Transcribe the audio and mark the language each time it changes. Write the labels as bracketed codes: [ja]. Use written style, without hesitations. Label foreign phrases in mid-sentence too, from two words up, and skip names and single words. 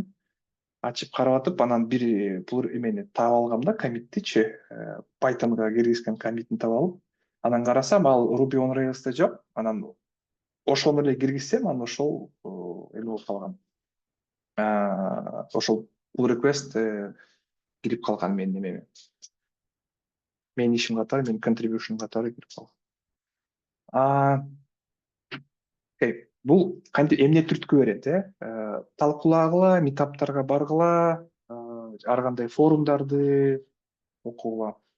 [ky] Ачып карап атып, анан бир эмени таап алгам да, коммиттичи, Python'га киргизген коммитин таап алып, анан карасам, ал Ruby on Rails'те жок. Анан ошону эле киргизсем, анан ошол эме болуп калган. Ошол [en] pull request [ky] кирип калган менин эмеме. Менин ишим катары, менин contribution катары кирип калган. Бул кантип эмне түрткү берет, талкуулагыла, митаптарга баргыла, ар кандай форумдарды окугула.